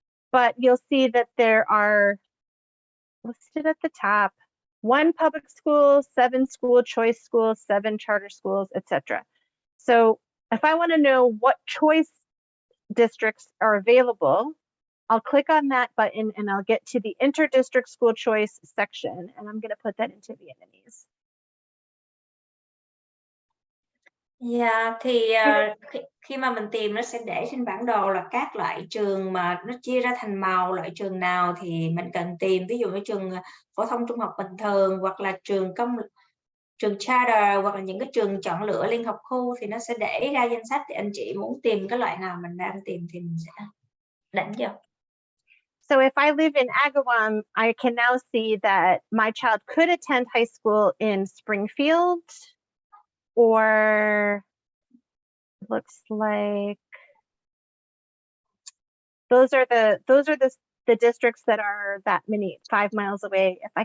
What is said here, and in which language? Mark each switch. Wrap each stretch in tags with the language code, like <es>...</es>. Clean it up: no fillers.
<en>But you'll see that there are listed at the top 1 public school, 7 school choice schools, 7 charter schools, etc. So if I want to know what choice districts are available, I'll click on that button and I'll get to the inter-district school choice section, and I'm going to put that into Vietnamese.</en> <vi>Yeah, thì khi mà mình tìm nó sẽ để trên bản đồ là các loại trường mà nó chia ra thành màu, loại trường nào thì mình cần tìm, ví dụ như trường phổ thông trung học bình thường hoặc là trường charter hoặc là những cái trường chọn lựa liên hợp khu thì nó sẽ để ra danh sách thì anh chị muốn tìm cái loại nào mình đang tìm thì mình sẽ đánh vô.</vi> <en>So if I live in Agawam, I can now see that my child could attend high school in Springfield, or looks like those are the districts that are that many 5 miles away.</en>